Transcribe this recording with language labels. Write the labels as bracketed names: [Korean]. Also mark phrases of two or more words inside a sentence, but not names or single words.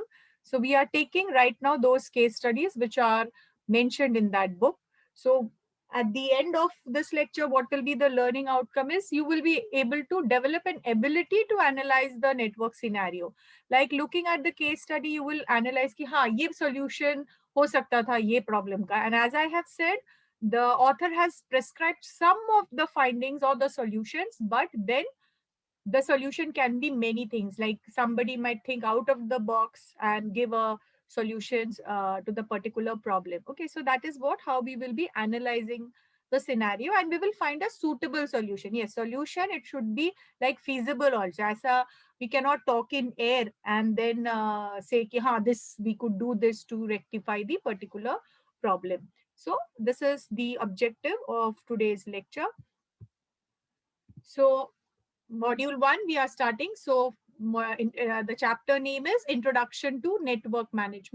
[English] So we are taking right now those case studies which are mentioned in that book. So at the end of this lecture, what will be the learning outcome is you will be able to develop an ability to analyze the network scenario. Like looking at the case study, you will analyze [Hindi] ki ha ye solution ho sakta tha ye problem ka. [English] And as I have said, the author has prescribed some of the findings or the solutions, but then the solution can be many things. Like somebody might think out of the box and give a solutions to the particular problem. Okay, so that is how we will be analyzing the scenario, and we will find a suitable solution. Yes, solution, it should be like feasible also. As a, we cannot talk in air and then say [Hindi] कि, हाँ, [English] this we could do this to rectify the particular problem. So this is the objective of today's lecture. So module 1 we are starting. So the chapter name is Introduction to Network Management.